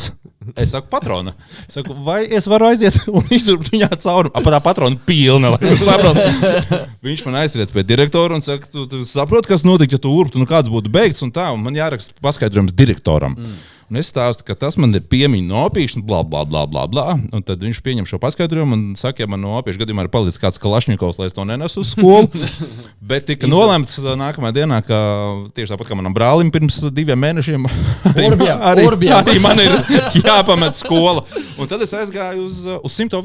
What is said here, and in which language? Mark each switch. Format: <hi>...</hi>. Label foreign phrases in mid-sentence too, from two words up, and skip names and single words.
<lv>Es saku, patrona. Es saku, vai es varu aiziet un izurbt viņā cauri? Pa tā patrona pilna, lai jūs saprotu. Viņš man aizriec pie direktora un saka, tu saproti, kas notika, ja tu urbtu, nu kāds būtu beigts un tā, un man jāraksta paskaidrojums direktoram. Un es stāstu, ka tas man ir piemiņa no opīšana, bla, bla, bla, bla, bla. Un tad viņš pieņem šo paskaidrojumu un saka, ja man no opīšu gadījumā ir palicis kāds Kalašņikovs, lai es to nenesu uz skolu. Bet tika nolemts nākamajā dienā, ka tieši tāpat kā manam brālim pirms 2 mēnešiem, arī man ir jāpamet skola. Un tad es aizgāju uz 100.</lv>